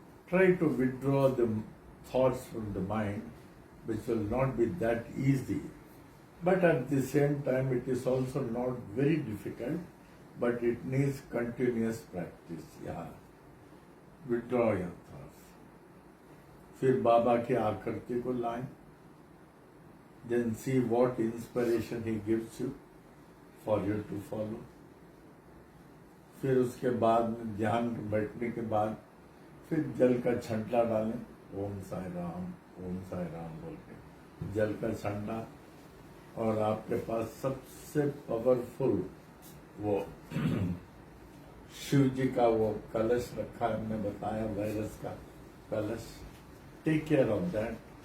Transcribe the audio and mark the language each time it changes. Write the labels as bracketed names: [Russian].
[English] Try to withdraw the thoughts from the mind, which will not be that easy. But at the same time, it is also not very difficult, but it needs continuous practice. Yeah. Withdraw your thoughts. [Hindi] फिर बाबा की आकृति को लाएं. [English] Then see what inspiration he gives you for you to follow. [Hindi] फिर उसके बाद में ध्यान में बैठने के बाद फिर जल का छंटा डालें. ओम साई राम बोल के जल का छंटा. और आपके पास सबसे पावरफुल वो शिव जी का वो कलश रखा है, हमने बताया वायरस का कलश. [English] Take care of that.